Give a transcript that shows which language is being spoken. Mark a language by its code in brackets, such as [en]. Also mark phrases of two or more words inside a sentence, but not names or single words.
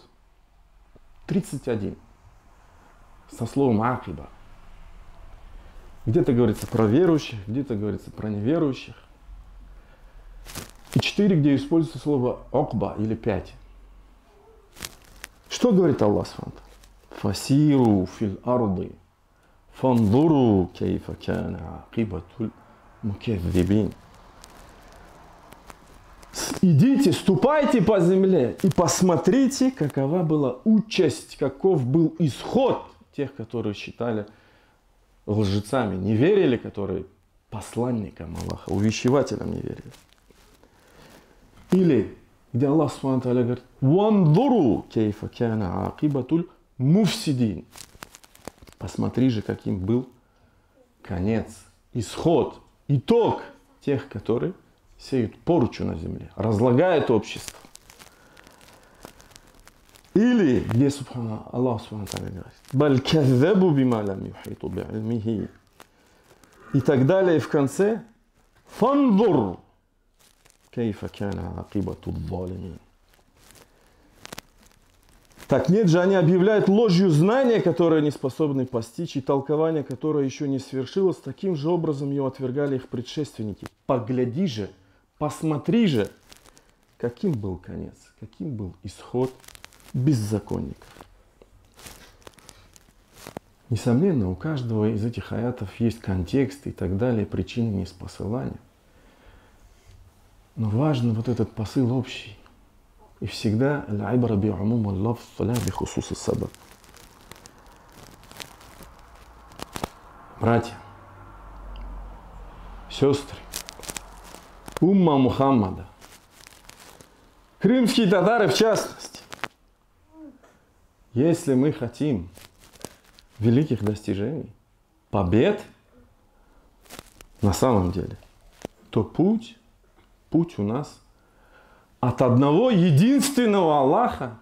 [ru] 31. Со словом акиба. Где-то говорится про верующих, где-то говорится про неверующих. И 4, где используется слово окба, или 5. Что говорит Аллах Субхану? [ar] فسيروا في الأرض، فانظروا كيف كان عاقبة المكذبين. [ru] Идите, ступайте по земле и посмотрите, какова была участь, каков был исход тех, которые считали лжецами, не верили, которые посланникам Аллаха, увещевателям не верили. Или, где Аллах [ar] سبحانه تعالى [ru] говорит, [ar] «وانظروا كيف كان عاقبة المفسدين». [ru] Посмотри же, каким был конец, исход, итог тех, которые сеют порчу на земле, разлагают общество. Или, где Аллах [ar] سبحانه تعالى [ru] говорит, [ar] «بل كذبوا بما لم يحيطوا بعلمه». [ru] И так далее, и в конце, [ar] «فانظر كيف كان عاقبة الظالمين». [ru] Так нет же, они объявляют ложью знания, которое не способны постичь, и толкование, которое еще не свершилось, таким же образом его отвергали их предшественники. Погляди же, посмотри же, каким был конец, каким был исход беззаконников. Несомненно, у каждого из этих аятов есть контекст и так далее, причины ниспосылания. Но важен вот этот посыл общий. И всегда [ar] العبرة بعموم اللفظ لا بخصوص السبب. [ru] Братья, сестры, умма Мухаммада, крымские татары в частности, если мы хотим великих достижений, побед на самом деле, то путь у нас от одного единственного Аллаха.